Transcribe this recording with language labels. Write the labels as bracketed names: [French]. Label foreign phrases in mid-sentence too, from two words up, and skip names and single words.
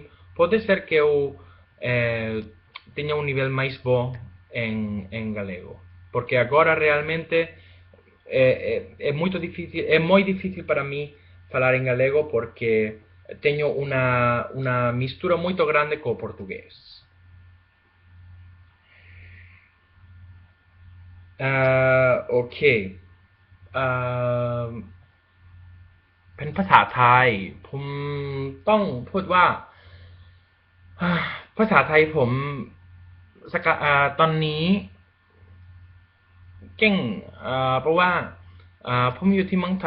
[Portuguese] Pode ser que eu tenha nível mais bom em galego, porque agora realmente é muito difícil para mim falar em galego, porque tenho uma mistura muito grande com o português. Ok. [Thai] เป็นภาษาไทยผมต้องพูดว่าภาษาไทยผมตอนนี้เก่งเพราะว่าผมอยู่ที่เมืองไท